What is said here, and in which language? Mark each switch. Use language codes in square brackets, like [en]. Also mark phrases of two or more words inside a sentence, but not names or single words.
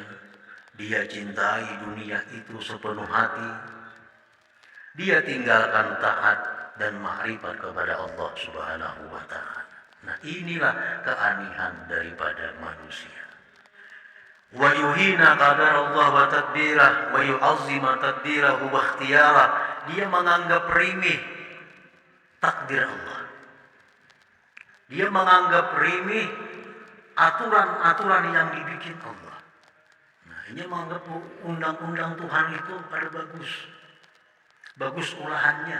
[id] Dia cintai dunia itu sepenuh hati. Dia tinggalkan taat dan ma'rifat kepada [ar] الله سبحانه وتعالى. [id] Nah, inilah keanehan daripada manusia. [ar] ويهين قدر الله وتدبيره ويعظم تدبيره واختياره. [id] Dia menganggap remeh takdir Allah. Dia menganggap remeh aturan-aturan yang dibikin Allah. Nah, ini menganggap undang-undang Tuhan itu pada bagus olahannya.